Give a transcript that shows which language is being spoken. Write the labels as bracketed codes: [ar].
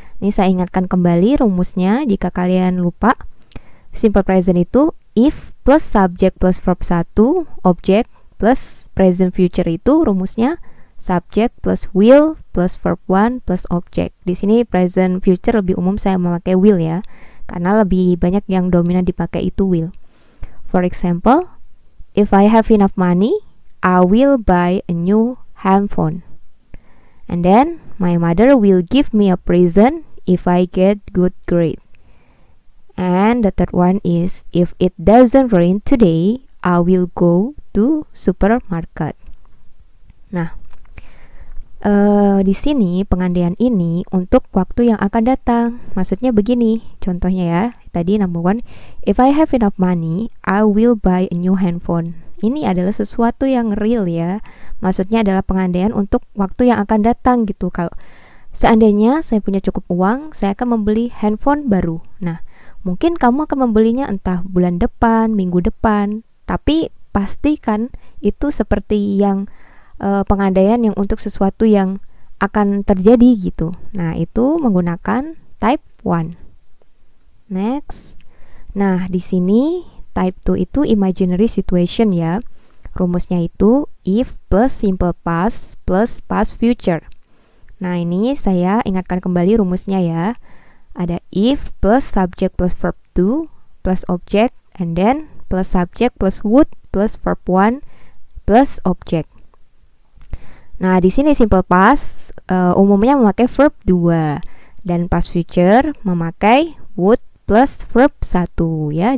[id] Ini saya ingatkan kembali rumusnya jika kalian lupa. Simple present itu if plus subject plus verb 1, object plus present future itu rumusnya subject plus will plus verb 1 plus object. Di sini present future lebih umum saya memakai will ya, karena lebih banyak yang dominan dipakai itu will. [en] For example, if I have enough money, I will buy a new handphone. And then my mother will give me a present if I get good grade. And the third one is if it doesn't rain today, I will go to supermarket. [id] Nah, di sini pengandaian ini untuk waktu yang akan datang. Maksudnya begini, contohnya ya. Tadi [en] number 1, if I have enough money, I will buy a new handphone. [id] Ini adalah sesuatu yang real ya. Maksudnya adalah pengandaian untuk waktu yang akan datang gitu. Kalau seandainya saya punya cukup uang, saya akan membeli handphone baru. Nah, mungkin kamu akan membelinya entah bulan depan, minggu depan, tapi pastikan itu seperti yang pengandaian yang untuk sesuatu yang akan terjadi gitu. Nah, itu menggunakan type 1. Next. Nah, di sini type 2 itu imaginary situation ya. Rumusnya itu if plus simple past plus past future. Nah, ini saya ingatkan kembali rumusnya ya. Ada if plus subject plus verb to plus object, [en] and then [id] plus subject plus would plus verb 1 plus object. Nah, di sini simple past umumnya memakai verb 2 dan past future memakai would plus verb 1 ya.